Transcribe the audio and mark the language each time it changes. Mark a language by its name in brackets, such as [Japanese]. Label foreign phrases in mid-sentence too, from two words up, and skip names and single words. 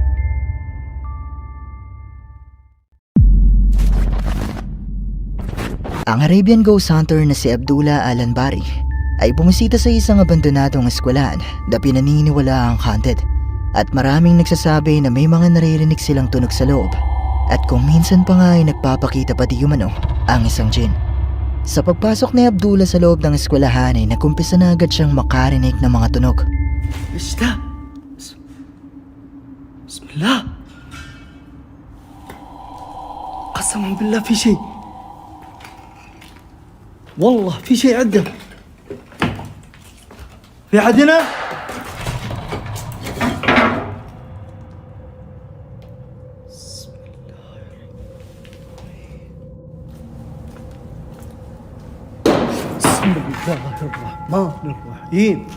[Filipino] Ang Arabian Ghost Hunter na si Abdullah Alan Bari ay bumisita sa isang abandonadong eskwelahan na pinaniniwala ang haunted at maraming nagsasabi na may mga naririnig silang tunog sa loob at kung minsan pa nga ay nagpapakita pa di umano ang isang jinn. Sa pagpasok ni Abdullah sa loob ng eskwelahan ay nagumpisa na agad siyang makarinig ng mga tunog. [Arabic] ايش ده؟ بسم الله قسما بالله في شيء والله في شيء عنده في أحد هنا؟ بسم الله الرحمن الرحيم